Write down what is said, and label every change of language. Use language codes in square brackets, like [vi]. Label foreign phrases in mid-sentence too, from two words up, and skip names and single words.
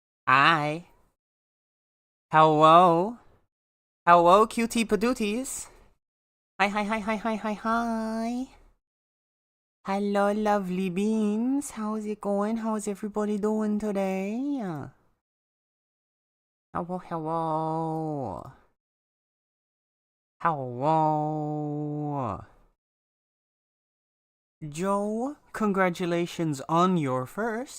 [en] Hi. Hello. Hello, cutie padooties. Hi, hi, hi, hi, hi, hi, hi. Hello, lovely beans. How's it going? How's everybody doing today? Hello, hello. Hello. Joe, congratulations on your first.